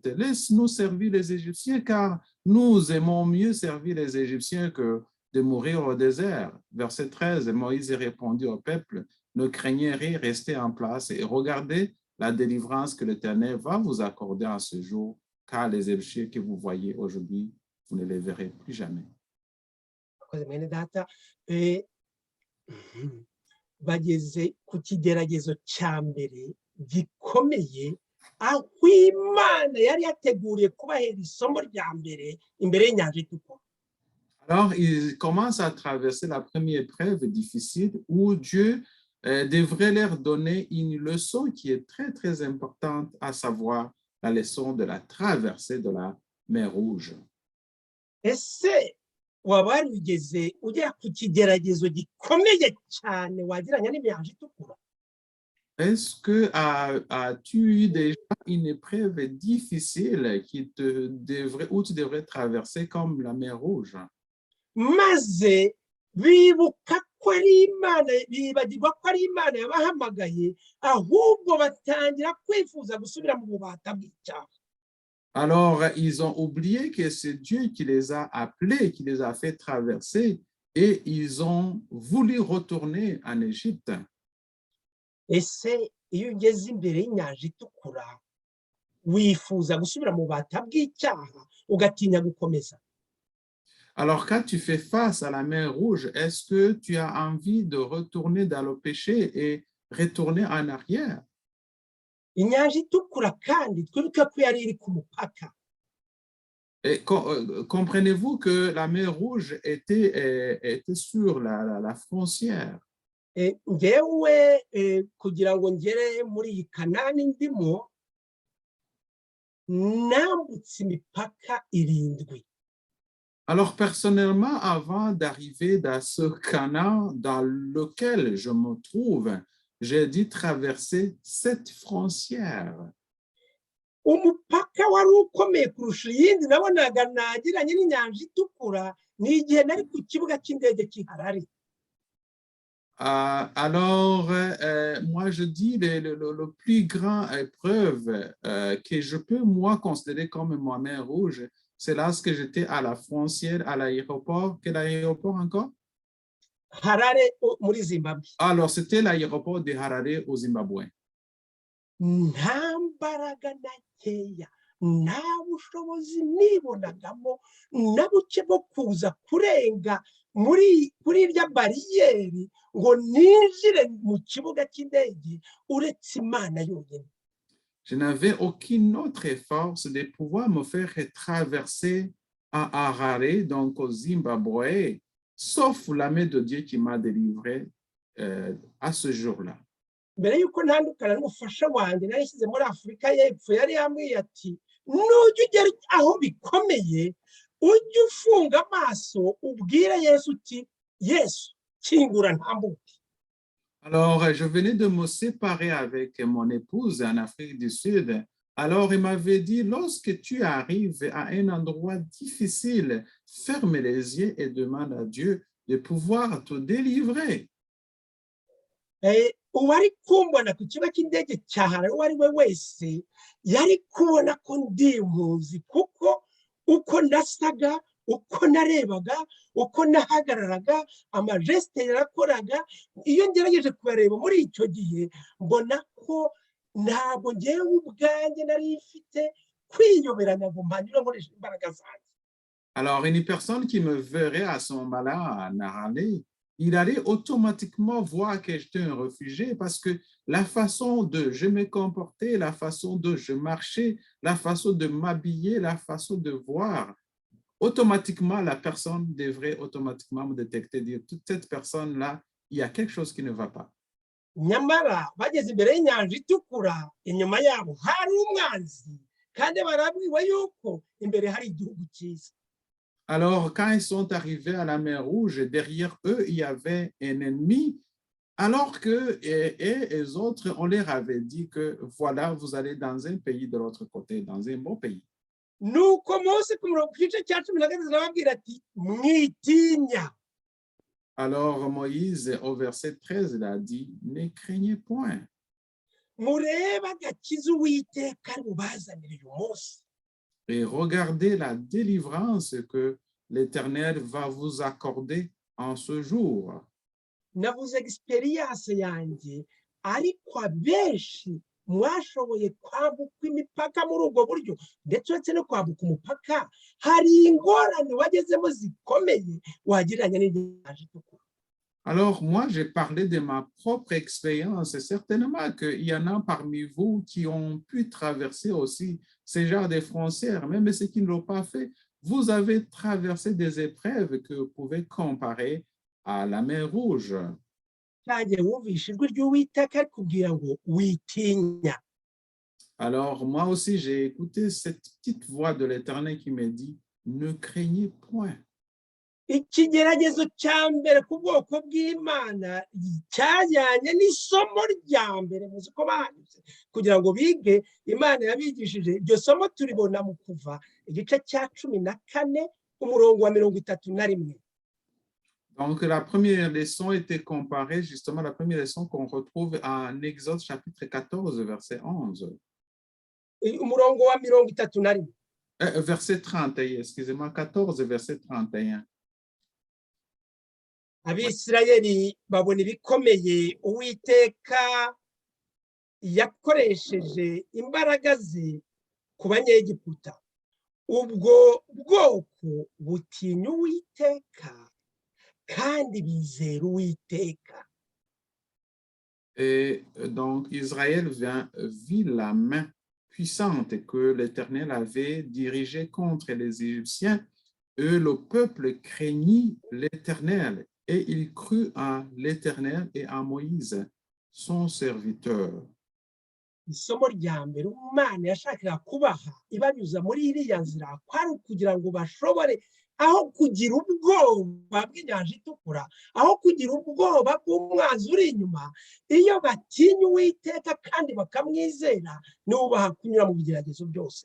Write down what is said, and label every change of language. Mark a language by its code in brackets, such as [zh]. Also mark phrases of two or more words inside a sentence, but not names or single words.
[fr] Laisse-nous servir les Égyptiens, car nous aimons mieux servir les Égyptiens que de mourir au désert. Verset 13. Moïse répondit au peuple, ne craignez rien, restez en place et regardez la délivrance que l'Éternel va vous accorder en ce jour, car les Égyptiens que vous voyez aujourd'hui, vous ne les verrez plus jamais. [rw] Bageze ku kigeragezo cya mbere gikomeye aho Imana yari yateguriye kubahera isomo rya mbere imbere y'inyanja itukura. [fr] Alors, ils commencent à traverser la première épreuve difficile où Dieu devrait leur donner une leçon qui est très, très importante, à savoir la leçon de la traversée de la mer Rouge. [rw] Ese waba warigeze ugera ku kigeragezo gikomeye cyane wagiranye n'inyanja itukura? [fr] Est-ce que as-tu eu déjà une épreuve difficile où tu devrais traverser comme la mer Rouge? [rw] Maze bibuka ko ari Imana, bibagirwa ko ari Imana yabahamagaye, ahubwo batangira kwifuza gusubira mu bubata bw'icyaha. [fr] Alors, ils ont oublié que c'est Dieu qui les a appelés, qui les a fait traverser, et ils ont voulu retourner en Égypte. [rw] Ese iyo ugeze imbere y'inyanja itukura wifuza gusubira mu bubata bw'icyaha ugatinya gukomeza? [fr] Alors, quand tu fais face à la mer Rouge, est-ce que tu as envie de retourner dans le péché et retourner en arrière? [rw] Inyanja itukura kandi twibuke ko yari iri ku mupaka. [fr] Et comprenez-vous que la mer Rouge était sur la frontière? [rw] Ngewe kugira ngo ngere muri iyi Kanani ndimo nambutse imipaka 7. [fr] Alors, personnellement, avant d'arriver dans ce Canaan dans lequel je me trouve, j'ai dû traverser 7 frontières. [rw] Umupaka wari ukomeye kurusha iyindi nabonaga nagiranye n'inyanja itukura ni igihe nari ku kibuga cy'indege cy'i Harare. [fr] Alors, moi, je dis le plus grand épreuve que je peux, moi, considérer comme ma mer Rouge, c'est lorsque j'étais à la frontière, à l'aéroport. Quel aéroport encore? [rw] harare muri zimbabwe [fr] Alors, c'était l'aéroport de Harare au Zimbabwe. [rw] nta mbaraga na nkeya nta bushobozi nibonagamo na buke bwo kuza kurenga kuri irya bariyeri ngo ninjire mu kibuga cy'indege uretse imana yonyine. [fr] Je n'avais aucune autre force de pouvoir me faire traverser à Harare, donc au Zimbabwe, sauf la main de Dieu qui m'a délivré à ce jour-là. [rw] mbere y'uko ntandukana n'umufasha wanjye narishyize muri afurika y'epfo yari yambwiye ati nujya ugera aho bikomeye ujye ufunga amaso ubwire yesu uti yesu kingura ntambuke. [fr] Alors, je venais de me séparer avec mon épouse en Afrique du Sud. Alors, il m'avait dit, lorsque tu arrives à un endroit difficile, ferme les yeux et demande à Dieu de pouvoir te délivrer. [rw] uwari kumbona ku kigo cy'indege cya Harare uwo ari we wese yari kubona ko ndi impunzi kuko uko nasaga uko narebaga uko nahagararaga amajesite yarakoraga iyo ngerageje kubareba muri icyo gihe mbona ko ntabwo ngewe ubwanjye nari mfite kwiyoberanya ngo mpanyure nkoresha imbaraga zanjye. [fr] Alors, une personne qui me verrait à ce moment-là en Harare, il allait automatiquement voir que j'étais un réfugié parce que la façon de je me comporter, la façon de je marchais, la façon de m'habiller, la façon de voir, automatiquement, la personne devrait automatiquement me détecter, dire toute cette personne-là, il y a quelque chose qui ne va pas. [rw] nyamara bageze imbere y'inyanja itukura inyuma yabo hari umwanzi kandi barabwiwe yuko imbere hari igihugu cyiza. [fr] Alors, quand ils sont arrivés à la mer Rouge, derrière eux, il y avait un ennemi, alors que les autres, on leur avait dit que voilà, vous allez dans un pays de l'autre côté, dans un bon pays. [rw] nuko Mose ku gice cya 10 arababwira ati mwitinya. [fr] Alors, Moïse, au verset 13, il a dit, ne craignez point. [rw] murebe agakiza uwiteka mubazanire uyu munsi. [fr] Et regardez la délivrance que l'Éternel va vous accorder en ce jour. [rw] navuze experience yanjye ariko abenshi mwashoboye kwambuka imipaka muri ubwo buryo ndetse uretse no kwambuka umupaka hari ingorane wagezemo zikomeye wagereranya n'inyanja itukura. [fr] Alors, moi, j'ai parlé de ma propre expérience. Certainement qu'il y en a parmi vous qui ont pu traverser aussi ce genre de frontières, même ceux qui ne l'ont pas fait. Vous avez traversé des épreuves que vous pouvez comparer à la mer Rouge. [rw] cyagiye wumvishe ijwi ry'uwiteka rikubwira ngo witinya. [fr] Alors, moi aussi, j'ai écouté cette petite voix de l'Éternel qui me dit, ne craignez point. [rw] ikigeragezo cya mbere ku bwoko bw'Imana cyajyanye n'isomo rya mbere muzi ko bahanyuze kugira ngo bige Imana yabigishije iryo somo turibona mu Kuva igice cya 14 umurongo wa 31. [fr] Donc, la première leçon était comparée, justement, la première leçon qu'on retrouve en Exode chapitre 14, verset 11. [rw] umurongo wa 31. [fr] Verset 31, excusez-moi, 14, verset 31. [rw] Abisirayeli babona ibikomeye Uwiteka yakoresheje imbaraga ze ku banyegiputa. Ubwo bwoko butinya Uwiteka kandi bizera Uwiteka. [fr] Et donc, Israël vit la main puissante que l'Éternel avait dirigée contre les Égyptiens. Et le peuple craignit l'Éternel et il crut en l'Éternel et en Moïse, son serviteur. [rw] Isomo rya mbere Imana yashakaga kubaha ibanyuza muri iriya nzira kwari ukugira ngo bashobore aho kugira ubwoba bw'inyanja itukura, aho kugira ubwoba bw'umwanzi uri inyuma, iyo batinya Uwiteka kandi bakamwizera nibo bahakunyura mu bigeragezo byose.